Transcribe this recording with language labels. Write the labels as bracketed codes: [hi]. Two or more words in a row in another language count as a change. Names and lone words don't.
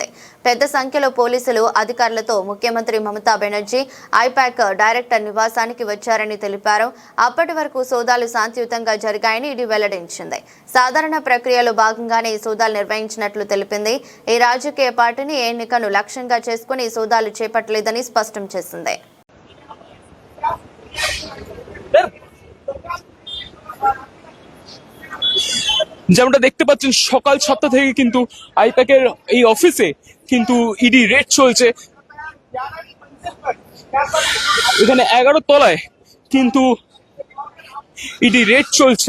[te] పెద్ద సంఖ్యలో పోలీసులు అధికారులతో ముఖ్యమంత్రి మమతా బెనర్జీ ఐపాక్ డైరెక్టర్ నివాసానికి వచ్చారని తెలిపారు. అప్పటి వరకు సోదాలు శాంతియుతంగా జరిగాయని ఈడీ వెల్లడించింది. సాధారణ ప్రక్రియలో భాగంగానే ఈ సోదాలు నిర్వహించినట్లు తెలిపింది. ఈ రాజకీయ పార్టీని ఎన్నికను లక్ష్యంగా చేసుకుని ఈ సోదాలు చేపట్టలేదని స్పష్టం చేసింది. [bn] যেমনটা দেখতে পাচ্ছেন সকাল 7টা থেকে কিন্তু আইপ্যাকের এই অফিসে কিন্তু [en] ED raid [bn] চলছে। এখানে 11 তলায় কিন্তু [en] ED raid [bn] চলছে।